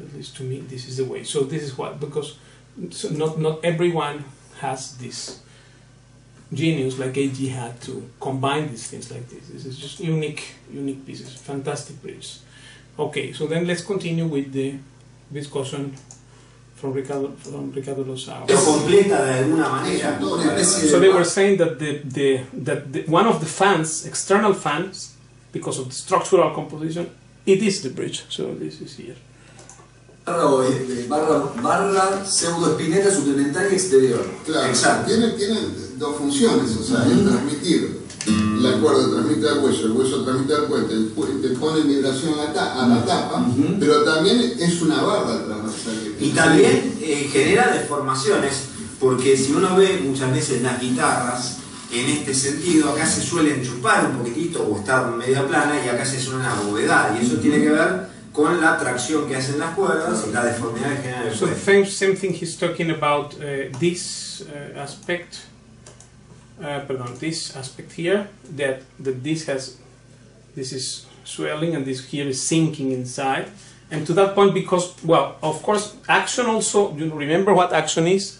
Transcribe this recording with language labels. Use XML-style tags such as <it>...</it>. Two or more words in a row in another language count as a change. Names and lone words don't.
<en>At least to me, this is the way. So this is what, because not everyone has this genius like AG had to combine these things like this. This is just unique pieces, fantastic bridges. Okay, so then let's continue with the discussion from Ricardo Lozao.</en> <es>Completa de alguna manera.</es> <en>So they were saying that one of the fans, external fans, because of the structural composition, it is the bridge. So this is here.</en> <es>Barra pseudoespineta suplementaria exterior. Claro, exacto. Tiene dos funciones, o sea, el transmitir, la cuerda transmite al hueso, el hueso transmite al puente, el puente pone vibración a la tapa, pero también es una barra transversal. Y también genera deformaciones, porque si uno ve muchas veces las guitarras, en este sentido, acá se suelen chupar un poquitito o estar media plana y acá se suena abovedar, y eso tiene que ver con la tracción que hacen las cuerdas y la deformidad que genera el</es> <en>So the same thing he's talking about this aspect. This aspect here, that this is swelling and this here is sinking inside, and to that point, because, well, of course, action also, you remember what action is?</en>